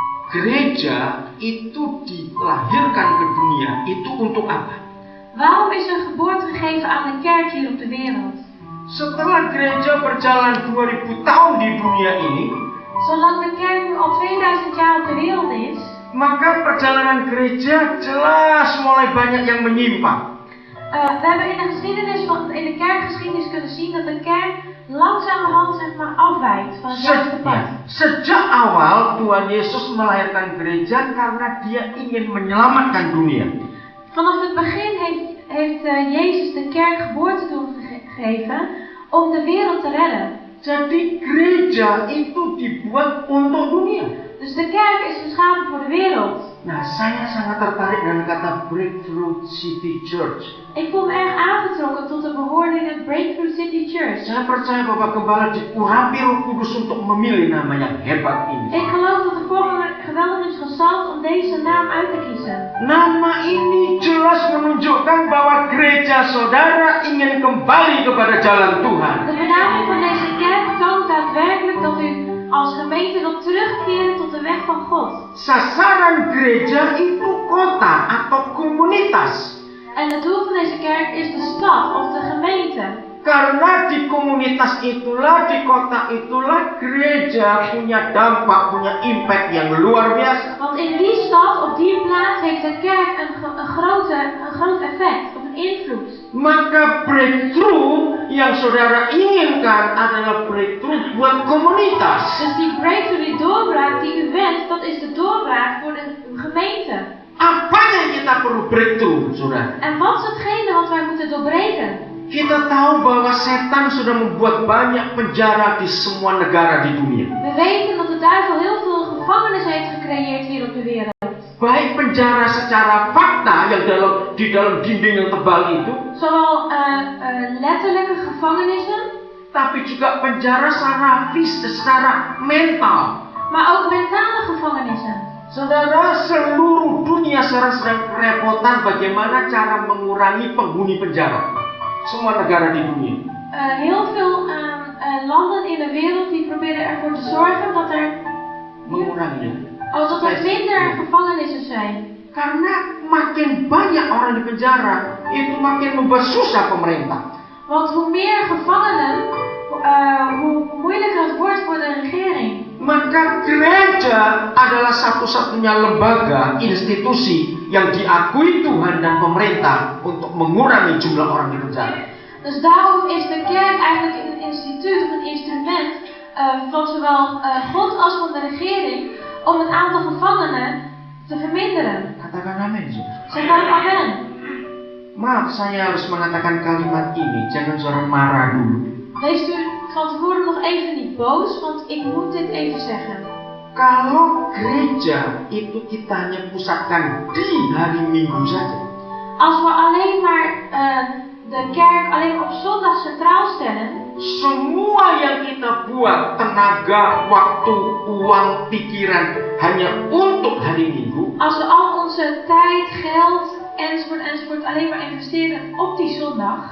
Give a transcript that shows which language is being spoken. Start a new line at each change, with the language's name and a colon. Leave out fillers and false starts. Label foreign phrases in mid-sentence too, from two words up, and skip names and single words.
Indonesian: gereja itu dilahirkan ke dunia itu untuk apa?
Dutch: Waarom is er geboorte gegeven aan de kerk hier op de wereld?
Indonesian: Setelah gereja berjalan 2000 tahun di dunia ini,
Dutch: Zolang de kerk nu al 2000 jaar op de wereld is,
Indonesian: maka perjalanan gereja jelas mulai banyak yang menyimpang.
Dutch: we hebben in de kerkgeschiedenis kunnen zien dat de kerk langzamerhand afwijkt van het juiste pad.
Indonesian: Sejak awal Tuhan Yesus melahirkan gereja karena Dia ingin menyelamatkan dunia.
Dutch: Vanaf het begin heeft Jezus de kerk geboorte toegegeven om de wereld te redden.
Indonesian: Jadi gereja itu dibuat untuk dunia.
Dutch: Dus de kerk is geschapen voor de wereld.
Indonesian: Nah, saya sangat tertarik dengan kata Breakthrough City Church.
Dutch: Ik voel me erg aangetrokken tot de bewoordingen Breakthrough City Church.
Indonesian: Saya percaya bahwa Gembala diurapi Roh Kudus untuk memilih nama yang hebat ini.
Dutch: Ik geloof dat de voorganger geweldig is gezalfd om deze naam uit te kiezen.
Indonesian: Nama ini jelas menunjukkan bahwa gereja saudara ingin kembali kepada jalan Tuhan.
Dutch: De benaming van deze kerk toont daadwerkelijk dat u als gemeente wilt terugkeren tot de weg van God.
Indonesian: Sasaran gereja itu kota atau komunitas.
Dutch: En het doel van deze kerk is de stad of de gemeente.
Indonesian: Karena di komunitas itulah, di kota itulah gereja punya dampak, punya impact yang luar biasa.
Dutch: Want in die stad, op die plaats, heeft de kerk een groot effect, of een invloed.
Indonesian: Maka breakthrough yang saudara inginkan adalah breakthrough buat komunitas.
Dutch: Dus die breakthrough, die doorbraak die u wenst, dat is de doorbraak voor de gemeente.
Indonesian: Apa yang kita perlu breakthrough, saudara?
Dutch: En wat is hetgene wat wij moeten doorbreken?
Indonesian: Kita tahu bahwa setan sudah membuat banyak penjara di semua negara di dunia.
Dutch: We weten dat de duivel heel veel gevangenis heeft gecreëerd hier op de wereld.
Indonesian: Baik penjara secara fakta yang di dalam dinding yang tebal itu,
Dutch: Zowel letterlijke gevangenissen,
Indonesian: tapi juga penjara secara mental.
Dutch: maar ook mentale gevangenissen.
Indonesian: Saudara, seluruh dunia sekarang sedang kerepotan bagaimana cara mengurangi penghuni penjara. Semua negara di dunia.
Dutch: Heel veel landen in de wereld die proberen ervoor te zorgen dat er minder gevangenissen zijn.
Indonesian: Karena makin banyak orang di penjara, itu makin membuat susah pemerintah.
Dutch: Want hoe meer gevangenen, hoe moeilijker het wordt voor de regering.
Indonesian: Maka gereja adalah satu-satunya lembaga, institusi yang diakui Tuhan dan pemerintah untuk mengurangi jumlah orang di penjara.
Dutch: Dus daarom is de kerk eigenlijk een instituut of een instrument van zowel God als van de regering om het aantal gevangenen te verminderen.
Indonesian: Katakan amin.
Dutch: Zeg dan amen.
Indonesian: Maaf, saya harus mengatakan kalimat ini. Jangan saudara marah dulu.
Dutch: Wees u van tevoren nog even niet boos, want ik moet dit even zeggen.
Indonesian: Kalau gereja itu kita hanya pusatkan di hari Minggu saja.
Dutch: Als we alleen maar de kerk alleen op zondag centraal stellen.
Indonesian: Semua yang kita buat, tenaga, waktu, uang, pikiran hanya untuk hari Minggu.
Dutch: Als we al onze tijd, geld enzovoort alleen maar investeren op die zondag.